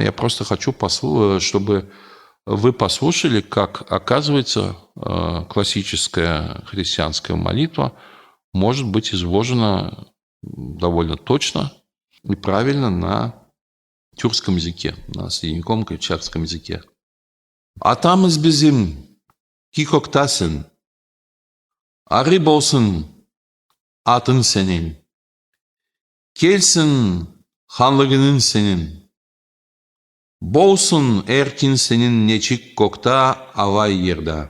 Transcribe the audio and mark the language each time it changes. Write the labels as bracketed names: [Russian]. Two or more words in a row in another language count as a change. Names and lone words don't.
[Russian] Я просто хочу, чтобы вы послушали, как, оказывается, классическая христианская молитва может быть изложена довольно точно и правильно на тюркском языке, на средневековом кыпчакском языке. [Kuman (Russia)] «Атамыз bizim kikoktasın, arı bolsun atın senin, kelsin hanlığının senin, bolsun erkin senin neçik kokta avay yerde.